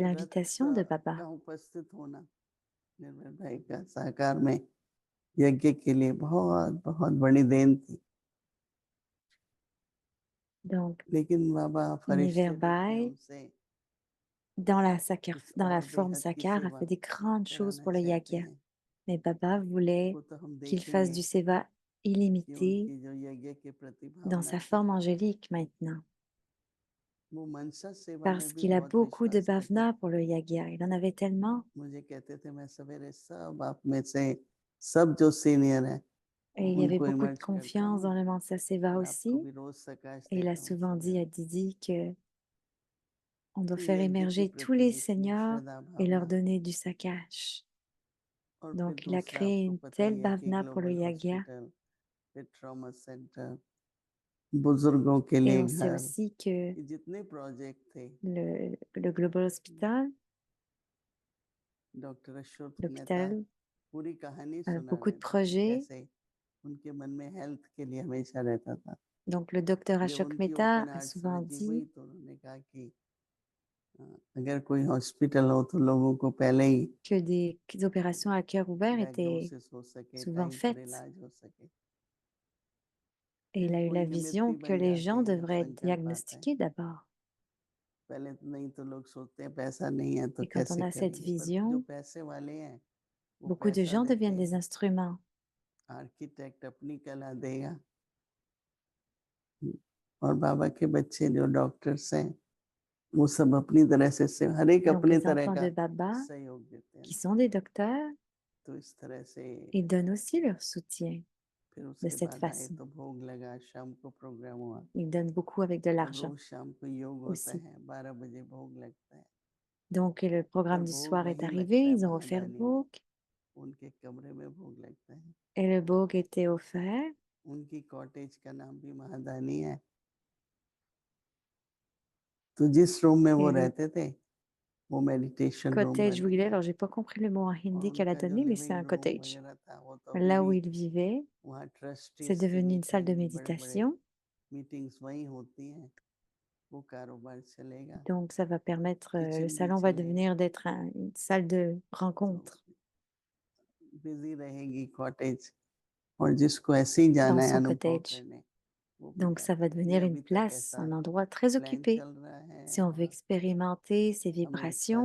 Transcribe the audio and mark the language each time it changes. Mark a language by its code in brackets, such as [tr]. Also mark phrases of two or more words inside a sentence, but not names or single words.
[hi] रथ [fr] l'invitation de [hi] का [fr] Baba. [hi] उपस्थित होना निर्मल भाई का सहकार में यज्ञ के लिए बहुत बहुत बड़ी देन थी। [fr] Donc, [hi] लेकिन बाबा फरिश्ते देखे [fr] Niverbai, [hi] उनसे [fr] dans [hi] कुछ [fr] dans la [hi] और [fr] forme [hi] बेहद की [fr] Sakar, a [hi] सेवा [fr] fait des grandes choses [hi] कराना [fr] pour le [hi] चाहते [fr] Yagya. [hi] हैं। [fr] Mais Baba voulait [hi] उनको तो हम [fr] qu'il fasse [hi] देखेंगे [fr] du seva [hi] कि [fr] illimité [hi] उनकी जो यज्ञ के प्रति [fr] dans [hi] भावना [fr] sa [hi] थी, [fr] forme angélique maintenant, [hi] वो मनसा सेवा में [fr] parce [hi] भी [fr] qu'il a [hi] बहुत [fr] beaucoup de [hi] विश्वास करते [fr] bhavna [hi] थे। [fr] pour le yagya. Il en avait tellement, [hi] मुझे कहते थे मैं सवेरे सब आप में से सब जो सीनियर है [fr] et il y avait [hi] उनको [fr] beaucoup de [hi] इमर्ज करता [fr] confiance dans [hi] हूँ [fr] le Mansa Seva [hi] और आपको [fr] aussi. [hi] भी रोज प्रकाश [fr] Et il a [hi] देता हूँ [fr] souvent dit à [hi] सवेरे। [fr] Didi que on doit [hi] तो [fr] faire [hi] यज्ञ के [fr] émerger tous [hi] प्रति [fr] les [hi] जितनी [fr] seigneurs [hi] श्रद्धा [fr] et leur [hi] भावना, [fr] donner du sakash. [hi] और फिर [fr] Donc, il a [hi] दूसरा [fr] créé [hi] आपको [fr] une [hi] पता [fr] telle [hi] ही है कि [fr] bhavna pour le [hi] ग्लोबल [fr] yagya. [hi] हॉस्पिटल, फिर [en] trauma center, [hi] बुजुर्गों के [fr] Et [hi] लिए [fr] on sait [hi] घर, [fr] aussi que [hi] ये जितने प्रोजेक्ट थे [fr] le Global Hospital, [hi] डॉक्टर अशोक मेहता [fr] l'hôpital, [hi] पूरी कहानी [fr] a beaucoup de [hi] सुनाते थे [fr] projets. [hi] कैसे उनके मन में हेल्थ के लिए हमेशा रहता था। [fr] Donc, le docteur [hi] जब [fr] Ashok [hi] उनकी [fr] Mehta [hi] ओपन [fr] a [hi] हार्ट [fr] souvent [hi] सर्जरी हुई [fr] dit [hi] तो उन्होंने कहा कि अगर कोई हॉस्पिटल हो तो लोगों को पहले ही [fr] que des opérations à cœur ouvert étaient [hi] डायग्नोसिस हो सके, [fr] souvent [hi] टाइम पर [fr] faites. [hi] इलाज हो सके। [fr] Et il [hi] फिर [fr] a eu [hi] कोई [fr] la [hi] निमित्त [fr] vision [hi] भी [fr] que [hi] बन [fr] les [hi] जाते [fr] gens [hi] हैं जब [fr] devraient être [hi] संकल्प आता है। [fr] diagnostiqués d'abord. [hi] पहले तो नहीं तो लोग सोचते हैं पैसा नहीं है तो [fr] Et quand on [hi] कैसे [fr] a cette [hi] करेंगे, पर जो [fr] vision, [hi] पैसे वाले हैं वो [fr] beaucoup de [hi] पैसा [fr] gens [hi] देते [fr] deviennent [hi] हैं। [fr] des instruments. [hi] आर्किटेक्ट अपनी कला देगा और बाबा के बच्चे जो डॉक्टर्स हैं वो सब अपनी तरह से हर एक [fr] Donc, [hi] अपने [fr] les [hi] तरह [fr] enfants [hi] का [fr] de Baba, [hi] सहयोग देते [fr] qui [hi] हैं। [fr] sont des docteurs, [hi] तो इस तरह से [fr] ils donnent aussi leur soutien [hi] फिर [fr] de [hi] उसके [fr] cette [hi] बाद आए [fr] façon. [hi] तो भोग लगा, शाम को प्रोग्राम हुआ। [fr] Ils donnent beaucoup avec de [hi] अब [fr] l'argent [hi] रोज शाम को योग होता [fr] aussi. [hi] है, 12 बजे भोग लगता है [fr] Donc, et le programme [hi] और [fr] du [hi] भोग [fr] soir est [hi] वहीं [fr] arrivé, [hi] लगता है [fr] ils ont offert [hi] महादानी में, [fr] Bhog, [hi] उनके कमरे में भोग लगता है। [fr] et le Bhog était offert. [hi] उनकी कॉटेज का नाम भी महादानी है। तो जिस रूम में वो [fr] Et le [hi] रहते थे वो मेडिटेशन रूम [fr] cottage [hi] बन [fr] où il est, [hi] गया [fr] alors j'ai pas compris le mot en [hi] और [fr] hindi qu'elle a [hi] उनका जो [fr] donné, mais c'est [hi] लिविंग [fr] un [hi] रूम [fr] cottage. [hi] वगैरह था वो तो अभी [fr] Là où [hi] भी [fr] il vivait, [hi] वहाँ [fr] c'est [hi] ट्रस्टीज की [fr] devenu une salle de [hi] मीटिंग, बड़े बड़े [fr] méditation. [hi] मीटिंग्स वहीं होती हैं। वो कारोबार चलेगा, [fr] Donc, ça va permettre, le [hi] किचन भी [fr] salon va [hi] चलेगा, [fr] devenir d'être une salle de [hi] तो [fr] rencontre [hi] बिजी रहेगी कॉटेज। और जिसको ऐसे ही जाना [fr] dans [hi] है [fr] son [hi] अनुभव [fr] cottage. [hi] करने वो भी [fr] Donc, ça [hi] जाता [fr] va [hi] है। ये [fr] devenir une [hi] अभी तक [fr] place, [hi] ऐसा [fr] un endroit très [hi] प्लान [fr] occupé. [hi] चल रहा है [fr] Si on veut [hi] और [fr] expérimenter ces [hi] हमें इस बात